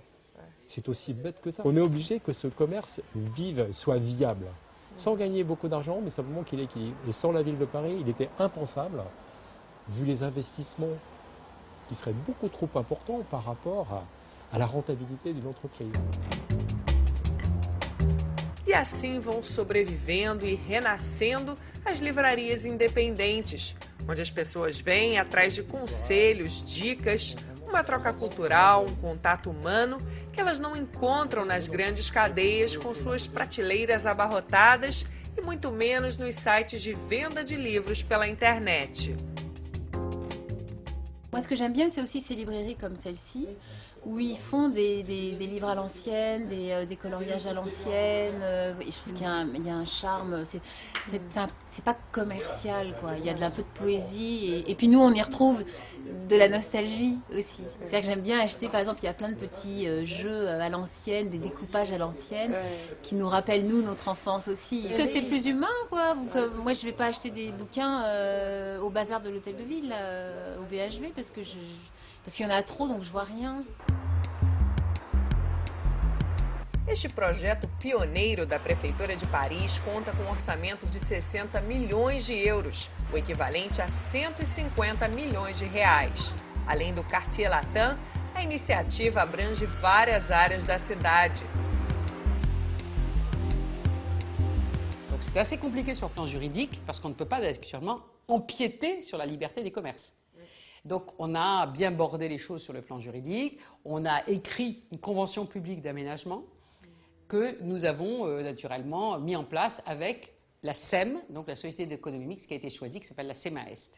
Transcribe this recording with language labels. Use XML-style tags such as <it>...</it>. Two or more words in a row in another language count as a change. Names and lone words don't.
<fr>C'est aussi bête que ça. On est obligé que ce commerce vive, soit viable, sans gagner beaucoup d'argent, mais simplement qu'il équilibre. Et sans la ville de Paris, il était impensable, vu les investissements qui seraient beaucoup trop importants par rapport à la rentabilité d'une entreprise.</fr> <pt>E assim vão sobrevivendo e renascendo as livrarias independentes, onde as pessoas vêm atrás de conselhos, dicas, uma troca cultural, contato humano que elas não encontram nas grandes cadeias com suas prateleiras abarrotadas e muito menos nos sites de venda de livros pela internet.</pt> <fr>Moi, ce que j'aime bien, c'est aussi ces librairies comme celle-ci, où ils font des livres à l'ancienne, des coloriages à l'ancienne. Et je trouve qu'il y a un charme. C'est pas commercial, quoi. Il y a un peu de poésie. Et puis nous, on y retrouve de la nostalgie aussi. C'est-à-dire que j'aime bien acheter, par exemple, il y a plein de petits jeux à l'ancienne, des découpages à l'ancienne, qui nous rappellent, nous, notre enfance aussi. Que c'est plus humain, quoi. Moi, je vais pas acheter des bouquins au bazar de l'hôtel de ville, au BHV, parce qu'il y en a trop, donc je vois rien.</fr> <pt>Este projeto pioneiro da Prefeitura de Paris conta com um orçamento de 60 milhões de euros, o equivalente a 150 milhões de reais. Além do Quartier Latin, a iniciativa abrange várias áreas da cidade.</pt> <fr>Donc c'est assez compliqué sur le plan juridique parce qu'on ne peut pas actuellement empiéter sur la liberté des commerces. Donc on a bien bordé les choses sur le plan juridique, on a écrit une convention publique d'aménagement que nous avons naturellement mis en place avec la SEM, donc la Société d'économie mixte qui a été choisie, qui s'appelle la SEMA-Est.</fr>